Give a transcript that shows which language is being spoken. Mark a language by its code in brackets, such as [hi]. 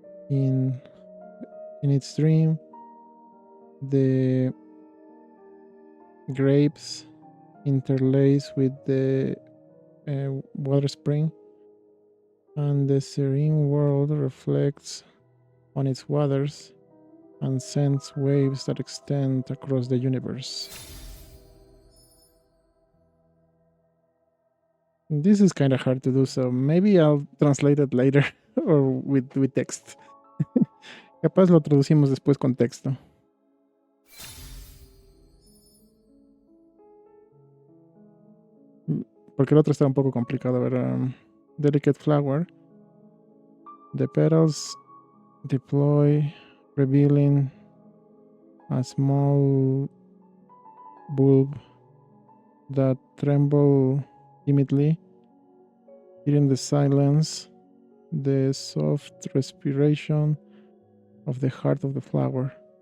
[en] In its dream, the grapes interlace with the water spring, and the serene world reflects on its waters and sends waves that extend across the universe. This is kind of hard to do, so maybe I'll translate it later or with text. [es] Capaz lo traducimos después con texto. Porque el otro está un poco complicado. A ver, [en] delicate flower. The petals deploy, revealing a small bulb that tremble timidly. Hearing the silence, the soft respiration of the heart of the flower.